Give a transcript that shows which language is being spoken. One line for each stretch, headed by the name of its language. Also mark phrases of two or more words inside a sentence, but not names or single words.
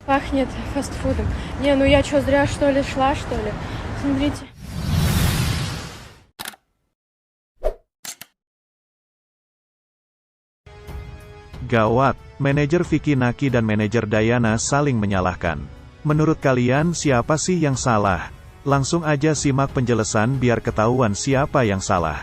Russian: Пахнет фастфудом. Не, ну я что, зря что ли шла, что ли? Смотрите.
Indonesian: Gawat, manajer Vicky Naki dan manajer Dayana saling menyalahkan. Menurut kalian siapa sih yang salah? Langsung aja simak penjelasan biar ketahuan siapa yang salah.